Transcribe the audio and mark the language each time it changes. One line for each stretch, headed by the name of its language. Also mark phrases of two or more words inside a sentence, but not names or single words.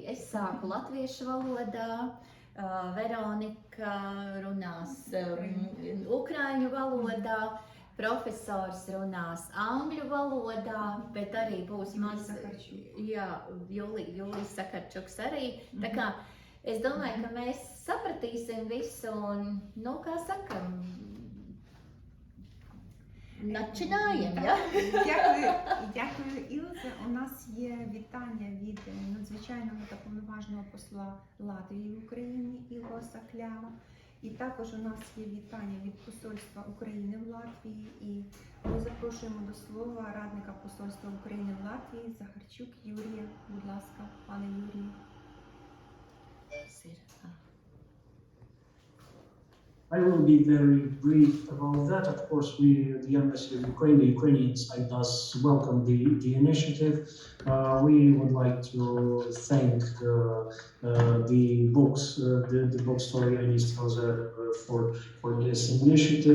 Latvian: Es sāku latviešu valodā, Veronika runās ukraiņu valodā, profesors runās angļu valodā, bet arī būs Jūlijas Sakarčuks arī. Tā kā es domāju, ka mēs sapratīsim visu un, kā sakam, начинаем, ja?
Ukrainian: Дякую, Ілзе. У нас є вітання від надзвичайного та повноважного посла Латвії в Україні Ілоса Клява. І також у нас є вітання від посольства України в Латвії. І ми запрошуємо до слова радника посольства України в Латвії Захарчук Юрія. Будь ласка, пане Юрію.
English: I will be very brief about that. Of course, the Embassy of Ukraine, the Ukrainian side does welcome the initiative. We would like to thank the bookstore Yanis Tauzer for this initiative.